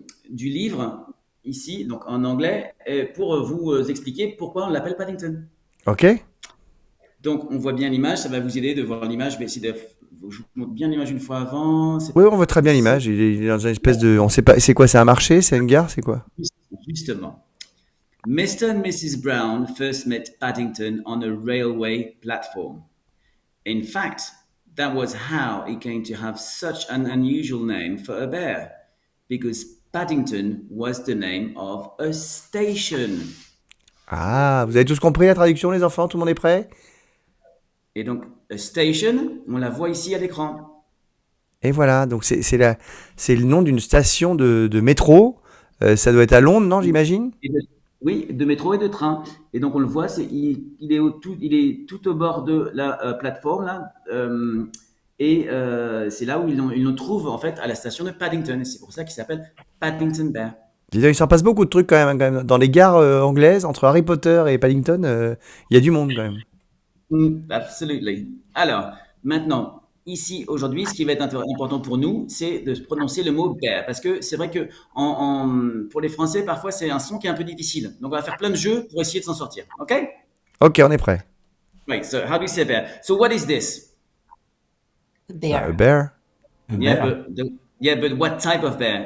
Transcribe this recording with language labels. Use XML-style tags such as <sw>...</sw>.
<fr>du livre ici, donc en anglais, pour vous expliquer pourquoi on l'appelle Paddington. Ok. Donc, on voit bien l'image, ça va vous aider de voir l'image. Je vais essayer de. Je vous montre bien l'image une fois avant. Oui, on voit très bien l'image. Il est dans une espèce de. On sait pas. C'est quoi? C'est un marché? C'est une gare? C'est quoi? Justement. Mr. and Mrs.</fr> <en>Brown first met Paddington on a railway platform. In fact, that was how he came to have such an unusual name for a bear, because Paddington was the name of a station.</en> <fr>Ah, vous avez tous compris la traduction, les enfants? Tout le monde est prêt? Et donc,</fr> <en>a station,</en> <fr>on la voit ici à l'écran. Et voilà. Donc c'est le nom d'une station de métro. Ça doit être à Londres, non? J'imagine. Oui, de métro et de train. Et donc on le voit, il est tout au bord de la plateforme là, c'est là où ils le trouvent en fait à la station de Paddington. Et c'est pour ça qu'il s'appelle Paddington Bear. Dis donc, il s'en passe beaucoup de trucs quand même, hein, quand même. Dans les gares anglaises, entre Harry Potter et Paddington, il y a du monde quand même.</fr> <en>Absolutely.</en> <fr>Alors, maintenant, ici, aujourd'hui, ce qui va être important pour nous, c'est de prononcer le mot bear. Parce que c'est vrai que pour les Français, parfois, c'est un son qui est un peu difficile. Donc, on va faire plein de jeux pour essayer de s'en sortir. OK? Ok, on est prêt.</fr> <en>Right, so how do you say bear? So, what is this? A Bear. bear. Yeah, but what type of bear?</en>